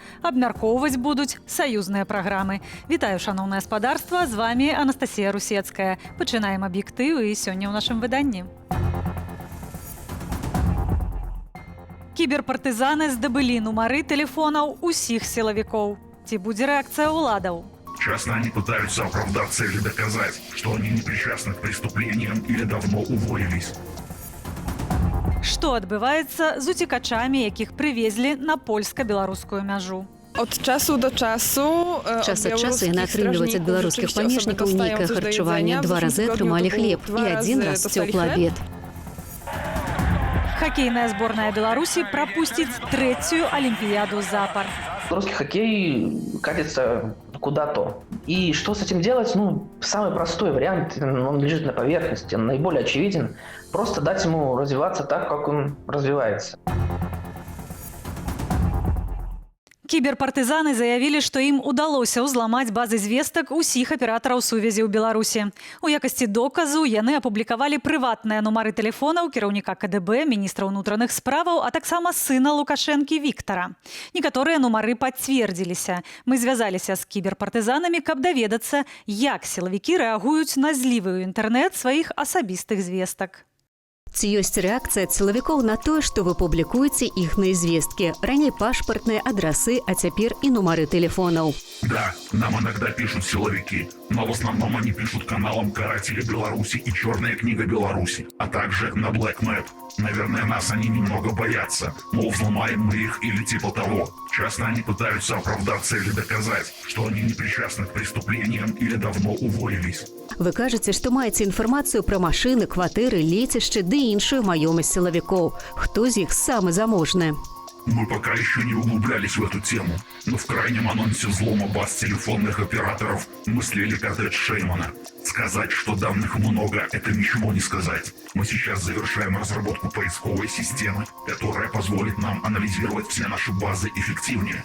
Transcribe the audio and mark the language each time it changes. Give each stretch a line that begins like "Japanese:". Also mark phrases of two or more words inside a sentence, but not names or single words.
Belarusian: Абмяркоўваць будуць саюзныя праграмы. Вітаю, шаноўнае спадарства, з вами Анастасія Русецкая. Пачынаем аб'ектыў і сёння ў нашым выданні. Кіберпартызаны здабылі нумары тэлефонаў усіх сілавікоў. Ці будзе рэакцыя ўладаў?
Russian: Часто они пытаются оправдаться или доказать, что они не причастны к преступлениям или давно уволились.
Belarusian: Што адбываецца з уцекачамі, якіх прывезлі на польска-беларускую мяжу? Час ад часу яны атрымліваюць ад беларускіх памежнікаў нейкае харчаванне, 2 разы атрымалі хлеб і 1 раз цёплы абед. Хоккейная зборная Беларусі прапусціць 3-ю Олимпиаду запар.
Russian: Русский хоккей катится куда-то. И что с этим делать? Самый простой вариант, он лежит на поверхности, он наиболее очевиден. Просто дать ему развиваться так, как он развивается.
Belarusian: Кіберпартызаны заявілі, што ім удалося ўзламаць базы звестак усіх аператараў сувязі ў Беларусі. У якасці доказу яны апублікавалі прыватныя нумары тэлефонаў кіраўніка КДБ, міністра ўнутраных справаў, а таксама сына Лукашэнкі Віктара. Некаторыя нумары пацвердзіліся. Мы звязаліся з кіберпартызанамі, каб даведацца, як сілавікі рэагуюць на злівы ў інтэрнэт сваіх асабістых звестак. Ці ёсць рэакцыя сілавікоў на тое, што вы публікуеце іхныя звесткі? Раней пашпартныя адрасы, а цяпер і нумары тэлефонаў.
Russian: Да, нам иногда пишут силовики, но в основном они пишут каналам «Каратели Беларуси» и «Черная книга Беларуси», а также на BlackMap. Наверное, нас они немного боятся, мол, взломаем мы их или типа того. Часто они пытаются оправдаться или доказать, что они не причастны к преступлениям или давно уволились.
Belarusian: Вы кажаце, што маеце інфармацыю пра машыны, кватэры, лецішчы ды іншую маёмасць сілавікоў. Хто з іх самы заможны?
Russian: Мы пока еще не углублялись в эту тему, но в крайнем анонсе взлома баз телефонных операторов мы слили коттедж Шеймана. Сказать, что данных много, это ничего не сказать. Мы сейчас завершаем разработку поисковой системы, которая позволит нам анализировать все наши базы эффективнее.